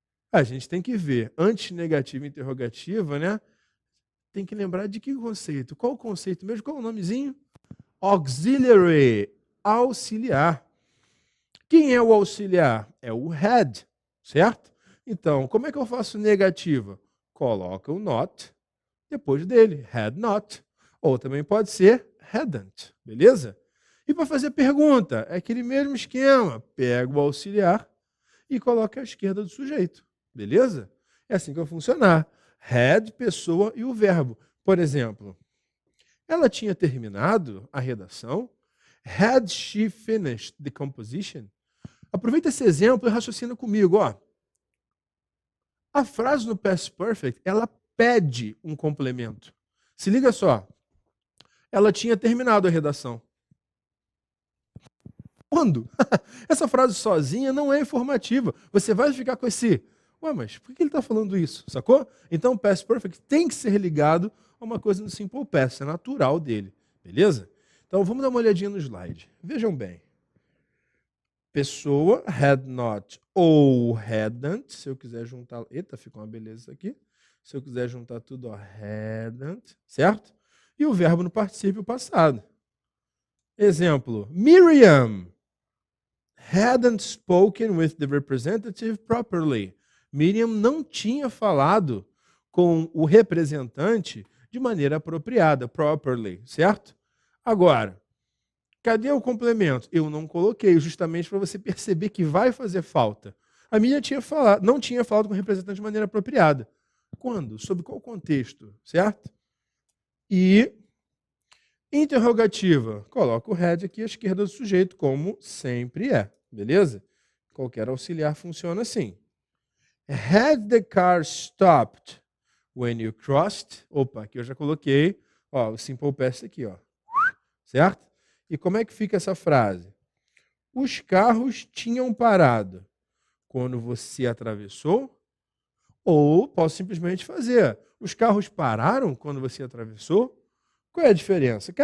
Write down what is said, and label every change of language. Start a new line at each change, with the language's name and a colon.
Portuguese: A gente tem que ver, antes negativa e interrogativa, né? Tem que lembrar de que conceito? Qual o conceito mesmo? Qual o nomezinho? Auxiliary, auxiliar. Quem é o auxiliar? É o had, certo? Então, como é que eu faço negativa? Coloca o not depois dele, had not. Ou também pode ser hadn't, beleza? E para fazer pergunta, é aquele mesmo esquema. Pega o auxiliar e coloca à esquerda do sujeito, beleza? É assim que vai funcionar. Had, pessoa e o verbo. Por exemplo, ela tinha terminado a redação?
English: Had she finished the composition?
Portuguese: Aproveita esse exemplo e raciocina comigo. Ó. A frase no past perfect, ela pede um complemento. Se liga só. Ela tinha terminado a redação. Quando? Essa frase sozinha não é informativa. Você vai ficar com esse... Ué, mas por que ele está falando isso? Sacou? Então, o past perfect tem que ser ligado a uma coisa no simple past. É natural dele. Beleza? Então, vamos dar uma olhadinha no slide. Vejam bem. Pessoa, had not ou hadn't. Se eu quiser juntar... Eita, ficou uma beleza isso aqui. Se eu quiser juntar tudo, ó, hadn't. Certo? E o verbo no particípio passado. Exemplo.
English: Miriam hadn't spoken with the representative properly.
Portuguese: Miriam não tinha falado com o representante de maneira apropriada, properly, certo? Agora, cadê o complemento? Eu não coloquei, justamente para você perceber que vai fazer falta. A Miriam não tinha falado com o representante de maneira apropriada. Quando? Sob qual contexto, certo? E interrogativa, coloca o had aqui à esquerda do sujeito, como sempre é, beleza? Qualquer auxiliar funciona assim.
English: Had the car stopped when you crossed?
Portuguese: Opa, aqui eu já coloquei, ó, o simple past aqui, ó. Certo? E como é que fica essa frase? Os carros tinham parado quando você atravessou? Ou posso simplesmente fazer, os carros pararam quando você atravessou? Qual é a diferença?